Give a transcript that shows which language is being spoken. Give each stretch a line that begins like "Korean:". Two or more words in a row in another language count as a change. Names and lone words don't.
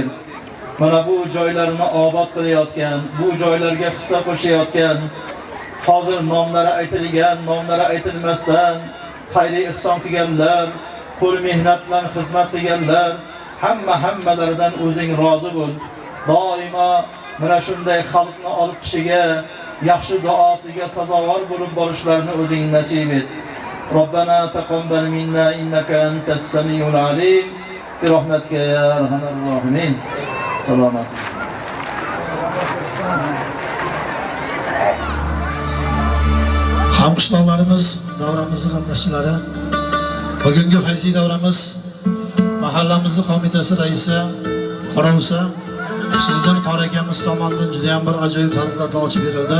Uzbek: Mana bu joylarni obod qilayotgan, bu joylarga hissa qo'shayotgan, hozir nomlari aytilgan, nomlari aytilmasdan xayri ihson qilganlar, qo'l mehnat bilan xizmat qilganlar, hammalaridan o'zing rozi bo'l. Doimo mana shunday xalqni olib qishiga, yaxshi duosiga sazovor bo'lib borishlarini o'zing nasib et.
Arabic: ربنا تقبل منا إنك أنت السميع العليم برحمتك يا أرحم الراحمين.
Uzbek: Salomat. Hamqishloqlarimiz davramizning qatnashchilari, bugungi fayziy davramiz mahallamiz qo'mitasi raisi Qorovsa Husniddin qori akamiz tomonidan juda ham bir ajoyib tarzlarda ochib berildi.